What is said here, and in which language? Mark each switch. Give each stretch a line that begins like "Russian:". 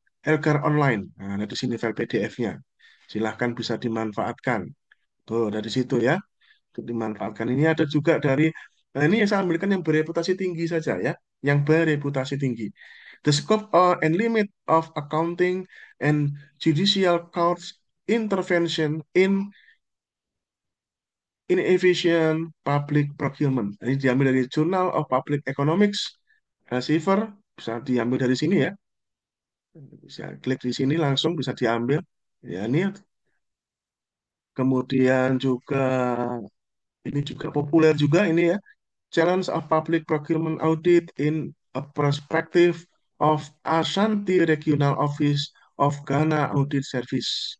Indonesian: Elgar Online. Nah, ada di sini file PDF-nya. Silahkan bisa dimanfaatkan. Tuh, dari situ ya, untuk dimanfaatkan. Ini ada juga dari, nah ini yang saya ambilkan yang bereputasi tinggi saja ya, yang bereputasi tinggi.
English: The scope and limit of accounting and judicial courts intervention in efficient public procurement.
Indonesian: Ini diambil dari Journal of Public Economics, Receiver, bisa diambil dari sini ya. Bisa klik di sini langsung bisa diambil. Ya, ini kemudian juga ini juga populer juga ini ya.
English: Challenge of Public Procurement Audit in a Perspective of Ashanti Regional Office of Ghana Audit Service.